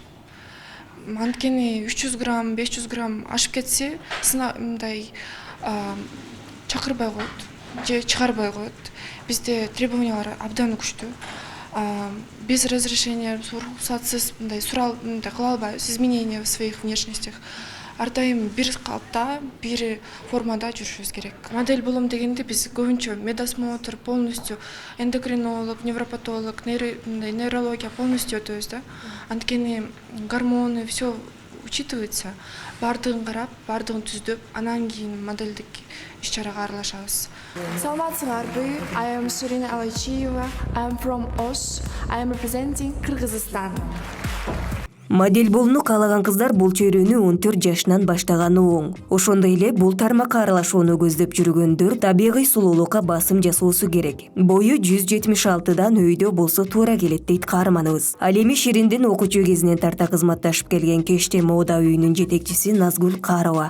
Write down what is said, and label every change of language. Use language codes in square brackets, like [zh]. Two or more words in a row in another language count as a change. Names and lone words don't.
[ky] Анткени 300 грамм, 500 грамм ашып кетсе, мындай чакырбай коет же чыгарбай коет. Бизде требованиялар абдан күчтүү. [ru] Без разрешения, [ky] рухсатсыз мындай кыла албайбыз, [ru] изменения в своих внешностях. [ky] Ар дайым бир калыпта, бир формада жүрүшүбүз керек. Модель болом дегенде биз көбүнчө медосмотр, [ru] полностью эндокринолог, невропатолог, нейрология полностью [ky] өтөбүз да. [ru] Анткени гормоны все учитывается. [ky] Бардыгын карап, бардыгын түздөп, анан кийин модельдик иш-чарага аралашабыз. Саламатсыңарбы? [en] I am Ширин Алайчиева. I am from Osh. I am representing Kyrgyzstan. [ky] Модель болууну каалаган кыздар бул чөйрөнү 14 жашынан баштаганы оң. Ошондой эле бул тармакка аралашууну көздөп жүргөндөр табигый сулуулукка басым жасоосу керек. Бою 176дан өйдө болсо туура келет дейт каарманыбыз. Ал эми Шириндин окуучу кезинен тарта кызматташып келген Кечте мода үйүнүн жетекчиси Назгүл Карова.